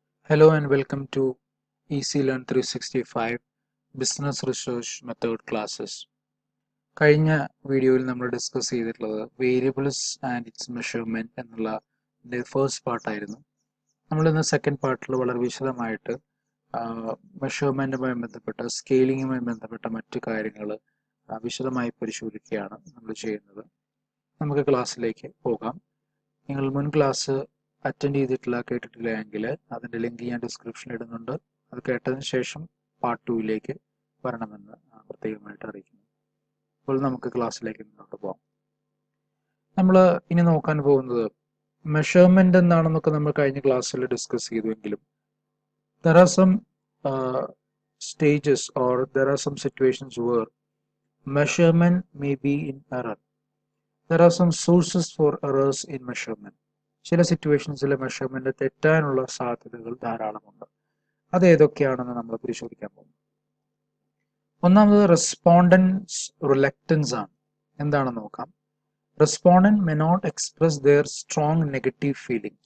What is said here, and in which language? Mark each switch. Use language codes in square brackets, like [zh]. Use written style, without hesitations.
[en] Hello and welcome to EasyLearn 365 business research method classes. [ml] കഴിഞ്ഞ വീഡിയോയിൽ നമ്മൾ ഡിസ്കസ് ചെയ്തിട്ടുള്ളത് വേരിയബിൾസ് ആൻഡ് ഇറ്റ്സ് മെഷർമെൻറ്റ് എന്നുള്ള ഫസ്റ്റ് പാർട്ടായിരുന്നു. നമ്മളിന്ന് സെക്കൻഡ് പാർട്ടിൽ വളരെ വിശദമായിട്ട് മെഷർമെൻറ്റുമായി ബന്ധപ്പെട്ട സ്കെയിലിങ്ങുമായി ബന്ധപ്പെട്ട മറ്റു കാര്യങ്ങൾ വിശദമായി പരിശോധിക്കുകയാണ് നമ്മൾ ചെയ്യുന്നത്. നമുക്ക് ക്ലാസ്സിലേക്ക് പോകാം. നിങ്ങൾ മുൻ ക്ലാസ് അറ്റൻഡ് ചെയ്തിട്ടില്ല, കേട്ടിട്ടില്ല എങ്കിൽ അതിൻ്റെ ലിങ്ക് ഞാൻ ഡിസ്ക്രിപ്ഷനിൽ ഇടുന്നുണ്ട്. അത് കേട്ടതിന് ശേഷം പാർട്ട് 2ലേക്ക് വരണമെന്ന് പ്രത്യേകമായിട്ട് അറിയിക്കുന്നു. അപ്പോൾ നമുക്ക് ക്ലാസ്സിലേക്ക് മുന്നോട്ട് പോകാം. നമ്മൾ ഇനി നോക്കാൻ പോകുന്നത് മെഷർമെൻ്റ് എന്താണെന്നൊക്കെ നമ്മൾ കഴിഞ്ഞ ക്ലാസ്സിൽ discuss ചെയ്തുവെങ്കിലും [en] there are some stages or there are some situations where measurement may be in error. There are some sources for errors in measurement. [ml] ചില സിറ്റുവേഷൻസിൽ മെഷർമെന്റ് തെറ്റാനുള്ള സാധ്യതകൾ ധാരാളമുണ്ട്. അത് ഏതൊക്കെയാണെന്ന് നമ്മൾ പരിശോധിക്കാൻ പോകും. ഒന്നാമത് റെസ്പോണ്ടൻസ് റിലക്റ്റൻസ് ആണ്. എന്താണെന്ന് നോക്കാം. [en] Respondent may not express their strong negative feeling.